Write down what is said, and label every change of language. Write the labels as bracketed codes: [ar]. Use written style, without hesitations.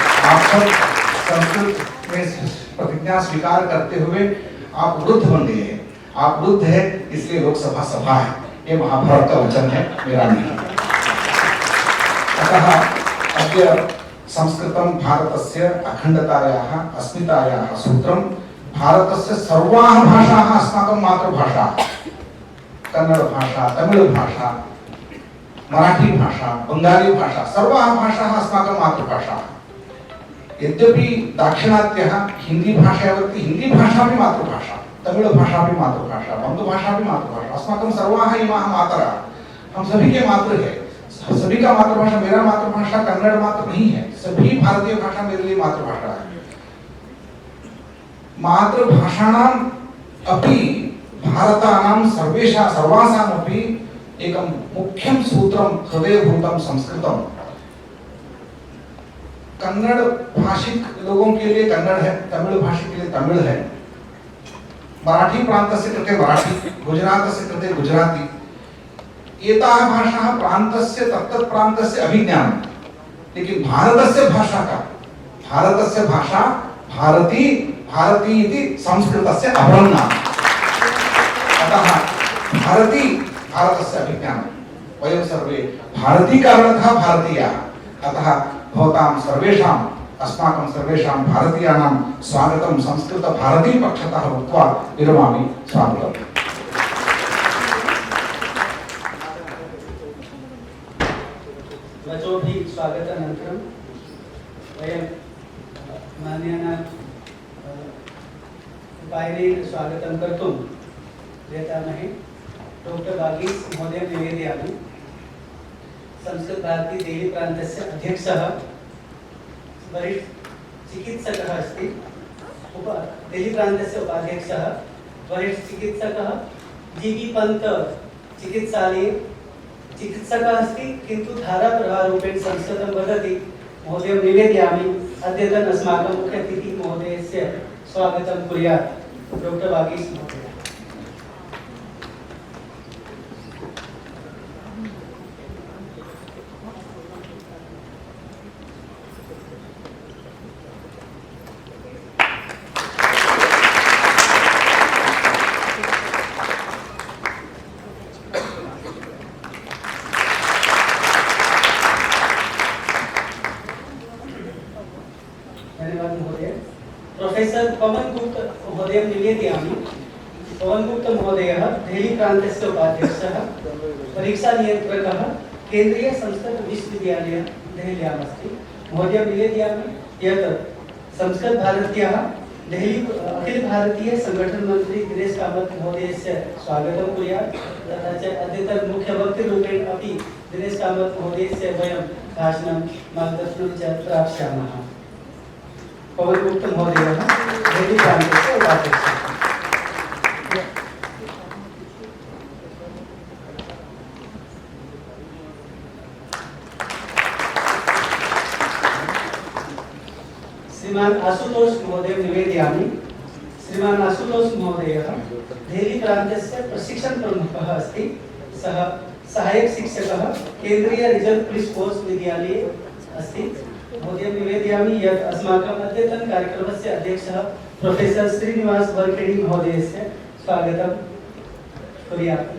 [hi] आप सब संस्कृत में प्रतिज्ञा स्वीकार करते हुए आप वृद्ध बन गए हैं। आप वृद्ध है इसलिए लोकसभा सभा है। ये महाभारत का वचन है, मेरा नहीं। [sa] अतः अद्य संस्कृतं भारतस्य अखण्डतायाः अस्मितायाः सूत्रं। भारतस्य सर्वाः भाषाः अस्माकं मातृभाषा, कन्नड़ भाषा, तमिळ भाषा, मराठी भाषा, बंगाली भाषा, सर्वाः भाषाः अस्माकं मातृभाषा। यद्यपि दाक्षिणात्यः हिंदी भाषावती, [hi] हिंदी भाषा भी मातृभाषा, तमिळ भाषा भी मातृभाषा, बंग भाषा भी मातृभाषा। [sa] अस्माकं सर्वाः इमाः मातरः, [hi] हम सभी के मातृ है। सभी का मातृभाषा, मेरा मातृभाषा कन्नड़ मात्र नहीं है, सभी भारतीय भाषा मेरे लिए मातृभाषा है। [sa] मातृभाषाणाम् अपि भारतानां सर्वासाम् अपि एकं मुख्यं सूत्रं हृदयभूतं संस्कृतं। [hi] कन्नड़ भाषिक लोगों के लिए कन्नड़ है, तमिळ भाषिक के लिए तमिळ है, [sa] मराठी प्रान्तस्य कृते मराठी, गुजरातस्य कृते गुजराती। एताः भाषाः प्रान्तस्य तत्तत् प्रान्तस्य अभिज्ञानं। लेकिन भारतस्य भाषा का, भारतस्य भाषा भारती, भारती इति संस्कृतस्य अपरं नाम। अतः भारती भारतस्य अभिज्ञानं। वयं सर्वे भारतीकारणतः भारतीयाः। अतः भवतां सर्वेषाम्, अस्माकं सर्वेषां भारतीयानां स्वागतं संस्कृत भारती पक्षतः उक्त्वा विरमामि। स्वागतम्। वचोभिः स्वागतानन्तरं वयं मान्यानां उपायनेन स्वागतं कर्तुं यतामहे। डॉक्टर वागीश महोदय निवेदयामि। संस्कृत भारती देहली प्रान्तस्य अध्यक्षः वरिष्ठ चिकित्सकः अस्ति। देहली प्रान्तस्य उपाध्यक्षः वरिष्ठ चिकित्सकः जीबी पंत चिकित्सालये चिकित्सकः अस्ति, किन्तु धाराप्रवाहरूपेण संस्कृतं वदति। महोदयं निवेदयामि अद्यतन अस्माकं मुख्यातिथि महोदयस्य स्वागतं कुर्यात्। डॉक्टर वागीश महोदय। प्रोफेसर पवन गुप्त महोदय निवेदयामि। पवन गुप्त महोदयः देहली प्रान्तस्य उपाध्यक्षः, परीक्षा नियन्त्रकः, केन्द्रीय संस्कृत विश्वविद्यालयः देहल्याम् अस्ति। महोदय निवेदयामि यत् संस्कृत भारत्याः देहली अखिल भारतीय संगठन मंत्री दिनेश कामत महोदयस्य स्वागतं कुर्यात्। तथा च अद्यतन मुख्य वक्तृरूपेण अपि दिनेश कामत महोदयस्य वयं भाषणं मार्गदर्शनं च प्राप्स्यामः। पवन गुप्त महोदयः देहली प्रान्तस्य उपाध्यक्षः। श्रीमान आशुतोष महोदय निवेदयामि। श्रीमान आशुतोष महोदयः देहली प्रान्तस्य प्रशिक्षण प्रमुखः अस्ति। सः सहायक शिक्षकः केन्द्रीय रिजर्व पुलिस फोर्स विद्यालये अस्ति। महोदय निवेदयामि यत् अस्माकम् अद्यतन कार्यक्रमस्य अध्यक्षः प्रोफेसर श्रीनिवास वरखेडी महोदयस्य स्वागतं कुर्यात्।